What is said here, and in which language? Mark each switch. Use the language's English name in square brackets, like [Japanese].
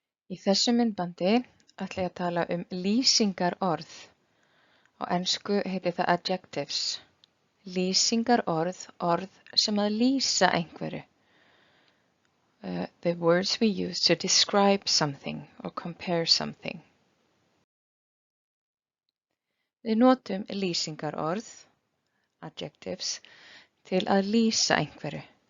[Icelandic] Í þessu myndbandi ætla ég að tala lýsingarorð. Á ensku heitir það adjectives. Lýsingarorð, orð sem að lýsa einhverju. [English] The words we use to describe something or compare something. [Icelandic] Við notum lýsingarorð, adjectives, til að lýsa einhverju.